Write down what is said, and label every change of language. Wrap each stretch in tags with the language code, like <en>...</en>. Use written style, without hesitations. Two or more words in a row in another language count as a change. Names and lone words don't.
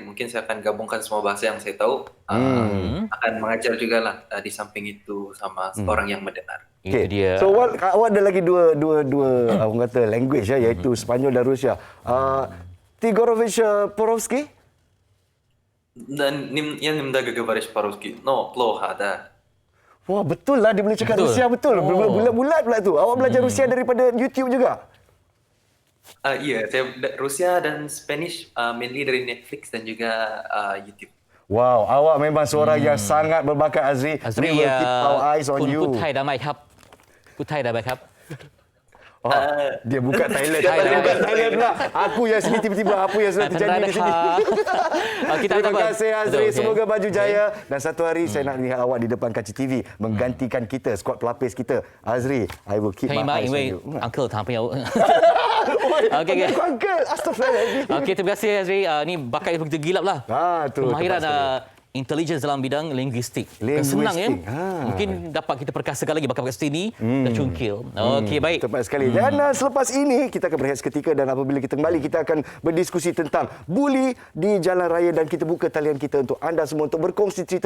<ms>Mungkin saya akan gabungkan semua bahasa yang saya tahu. Akan mengajar juga lah di samping itu sama orang yang mendengar. Itu dia. So awak ada lagi dua orang kata language iaitu Sepanyol dan Rusia. Tigorovich Porovsky?</ms> <ru>Dan я немного говоришь по-русски, но плохо, да.</ru> <ms>Wah, betul lah dia boleh cakap Betul. Rusia betul. Bulat-bulat pula tu. Awak belajar Rusia daripada YouTube juga? Ya, saya Rusia dan</ms> <en>Spanish mainly</en> <ms>dari Netflix dan juga YouTube. Wow, awak memang seorang yang sangat berbakat, Azri. Azri,</ms> <en>We will keep our eyes on</en> <th>คุณ</th> <en>you.</en> <th>พูดไทยได้ไหมครับพูดไทยได้ไหมครับ</th> <ms>Oh, dia buka Thailand. Thailand. Dia buka Thailand pula. Aku yang sini tiba-tiba apa yang sudah terjadi di sini. Kita Terima tak apa. kasih Azri. Okey. Semoga baju jaya. Dan satu hari saya nak lihat awak di depan kaca TV menggantikan kita, skuad pelapis kita. Azri,</ms> <en>I will keep</en> <zh>可以</zh> <en>my</en> <zh>吗？</zh> <en>eyes</en> <zh>因</zh> <en>on</en> <zh>为</zh> <en>you.</en> <zh>uncle 他朋友。</zh> <ms>Okey, okey. Uncle, astagfirullahaladzim. Okey, terima kasih Azri. Ni bakat yang begitu gilap lah. Tu Pemahiran tepat sekali. intelligence dalam bidang linguistik. Linguistik, Senang ya. ha. Mungkin dapat kita perkasakan lagi bakat-bakat sini dan cungkil. Okey, baik. Tepat sekali. Dan selepas ini kita akan berehat seketika dan apabila kita kembali kita akan berdiskusi tentang buli di jalan raya dan kita buka talian kita untuk anda semua untuk berkongsi cerita.</ms>